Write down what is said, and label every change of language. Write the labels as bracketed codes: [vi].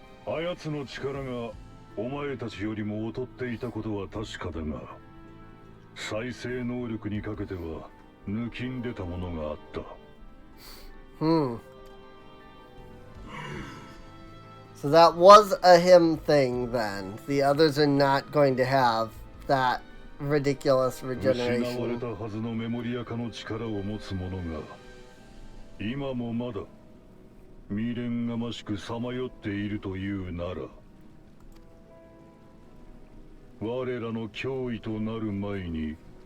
[ja] あやつの力がお前たちよりも劣っていたことは確かだが、再生能力にかけては抜きんでたものがあった。 [en] So that was a him thing then. The others are not going to have that ridiculous regeneration. [ja] 失われたはずのメモリア化の力を持つ者が今もまだ未練がましくさまよっているというなら、我らの脅威となる前に